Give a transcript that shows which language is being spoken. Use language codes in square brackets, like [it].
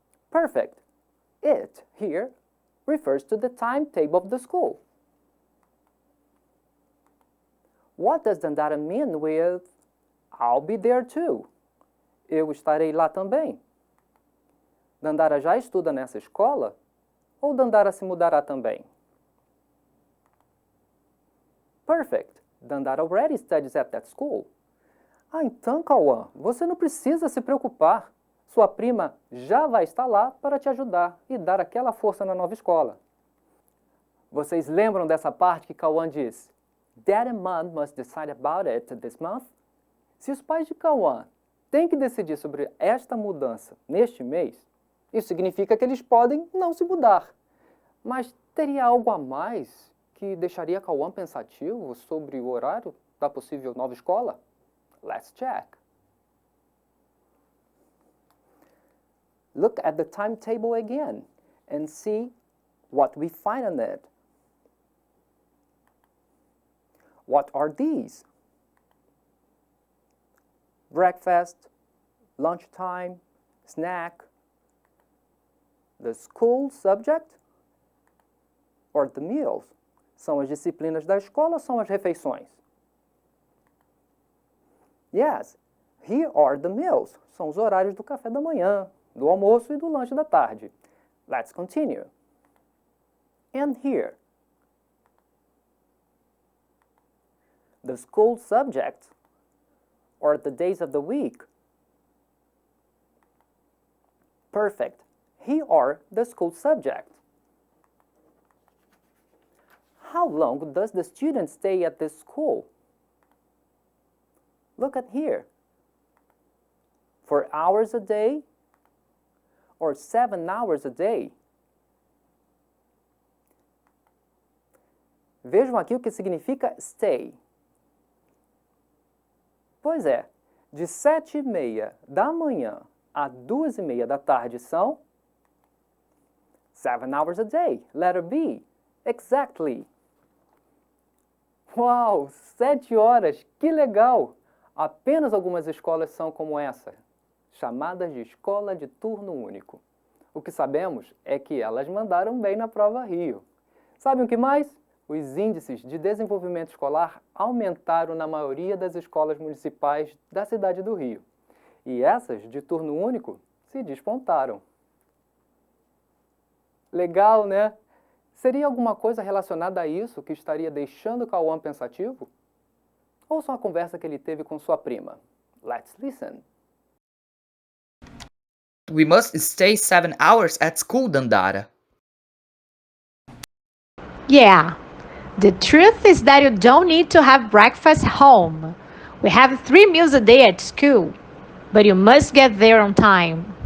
[en] Perfect. It here refers to the timetable of the school. What does Dandara mean with I'll be there too? [pt] Eu estarei lá também. Dandara já estuda nessa escola? Ou Dandara se mudará também? [en] Perfect. Dandara already studies at that school. [pt] Ah, então, Cauã, você não precisa se preocupar. Sua prima já vai estar lá para te ajudar e dar aquela força na nova escola. Vocês lembram dessa parte que Cauã diz? [en] Dad and Mom must decide about it this month? [pt] Se os pais de Cauã têm que decidir sobre esta mudança neste mês, isso significa que eles podem não se mudar. Mas teria algo a mais que deixaria Cauã pensativo sobre o horário da possível nova escola? [en] Let's check. Look at the timetable again and see what we find on it. What are these? Breakfast, lunchtime, snack, the school subject, or the meals? [pt] São as disciplinas da escola ou são as refeições? [en] Yes, here are the meals. [pt] São os horários do café da manhã. do almoço e do lanche da tarde. [en] Let's continue. And here, the school subjects or the days of the week. Perfect. Here are the school subjects. How long does the student stay at this school? Look at here. 4 hours a day or 7 hours a day? [pt] Vejam aqui o que significa stay. Pois é, de 7h30 da manhã a 2h30 da tarde são [en] 7 hours a day. Letter B. Exactly. [pt] Uau, 7 horas, que legal! Apenas algumas escolas são como essa, chamadas de escola de turno único. O que sabemos é que elas mandaram bem na prova Rio. Sabe o que mais? Os índices de desenvolvimento escolar aumentaram na maioria das escolas municipais da cidade do Rio. E essas de turno único se despontaram. Legal, né? Seria alguma coisa relacionada a isso que estaria deixando Cauã pensativo? Ouçam a conversa que ele teve com sua prima. [en] Let's listen. We must stay 7 hours at school, Dandara. Yeah. The truth is that you don't need to have breakfast home. We have 3 meals a day at school, but you must get there on time.